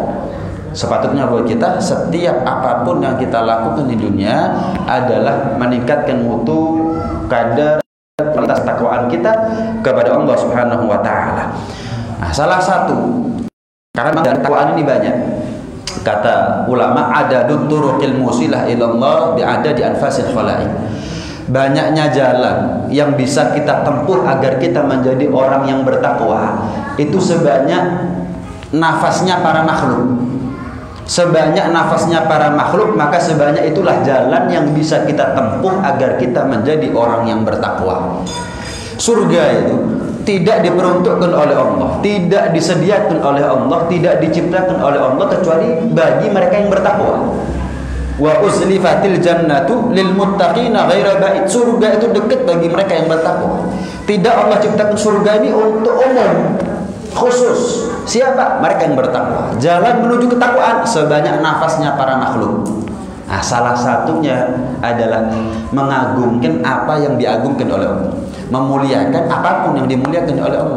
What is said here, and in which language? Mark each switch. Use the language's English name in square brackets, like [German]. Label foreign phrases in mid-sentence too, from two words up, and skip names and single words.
[Indonesian] Sepatutnya buat kita setiap apapun yang kita lakukan di dunia adalah meningkatkan mutu kadar kualitas takwaan kita kepada Allah [Arabic] سبحانه وتعالى. [Indonesian] Nah, salah satu karena dari takwaan ini banyak. Kata ulama, [Arabic] عدد الطرق الموصلة إلى الله بعدد أنفاس الخلائق. [Indonesian] Banyaknya jalan yang bisa kita tempuh agar kita menjadi orang yang bertakwa itu sebanyak nafasnya para makhluk. Sebanyak nafasnya para makhluk, maka sebanyak itulah jalan yang bisa kita tempuh agar kita menjadi orang yang bertakwa. Surga itu tidak diperuntukkan oleh Allah, tidak disediakan oleh Allah, tidak diciptakan oleh Allah kecuali bagi mereka yang bertakwa. [Arabic] وأزلفت الجنة للمتقين غير بعيد. [Indonesian] Surga itu dekat bagi mereka yang bertakwa. Tidak Allah ciptakan surga ini untuk umum, khusus. Siapa? Mereka yang bertakwa. Jalan menuju ketakwaan sebanyak nafasnya para makhluk. Nah, salah satunya adalah mengagungkan apa yang diagungkan oleh Allah, memuliakan apapun yang dimuliakan oleh Allah.